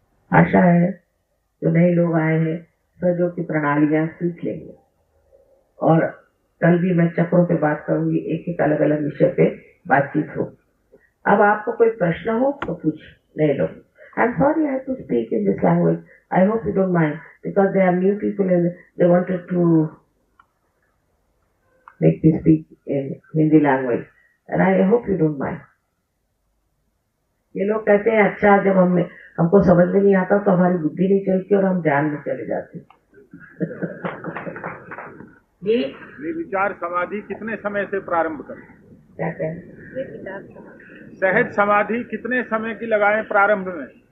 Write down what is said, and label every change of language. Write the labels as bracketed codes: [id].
[hi] आशा है जो नए लोग आए हैं सहयोग की प्रणालियां सीख लेंगे, और कल भी मैं चक्रों पे बात करूंगी, एक एक अलग अलग विषय पे बातचीत हो। अब आपको कोई प्रश्न हो तो पूछ नए लोग। [en] I'm sorry I have to speak in this language. I hope you don't mind because there are new people and they wanted to make me speak in Hindi language and I hope you don't mind. [hi] ये लोग कहते हैं अच्छा जब हमको समझ में नहीं आता तो हमारी बुद्धि नहीं चलती और हम ध्यान में चले जाते। ये विचार समाधि कितने समय से प्रारंभ करें? क्या कहें? सहज समाधि कितने समय की लगाएं प्रारंभ में?